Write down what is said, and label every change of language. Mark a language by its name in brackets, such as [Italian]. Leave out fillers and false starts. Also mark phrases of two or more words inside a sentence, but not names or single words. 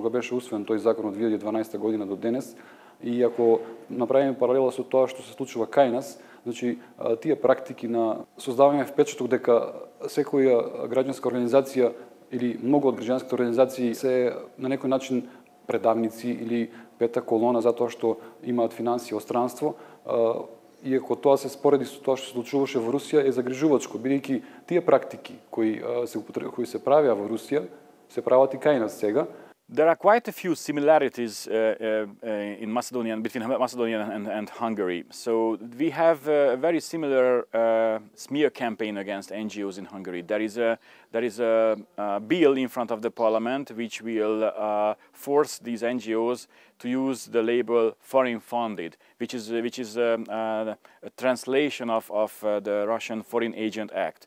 [Macedonian] кога беше усвоен тој закон од 2012 година до денес, и ако направиме паралела со тоа што се случува кај нас, значи тие практики на создавање впечаток дека секоја граѓанска организација или многу од граѓанските организации се на некој начин предавници или пета колона затоа што имаат финансии од странство, иако тоа се спореди со тоа што се случуваше во Русија, е загрижувачко, бидејќи тие практики кои се правеа во Русија, се прават и кај нас сега. [English] There are quite a few similarities in Macedonia, between Macedonia and Hungary. So we have a very similar smear campaign against NGOs in Hungary. There is a bill in front of the parliament which will force these NGOs to use the label foreign funded, which is a translation of the Russian Foreign Agent Act.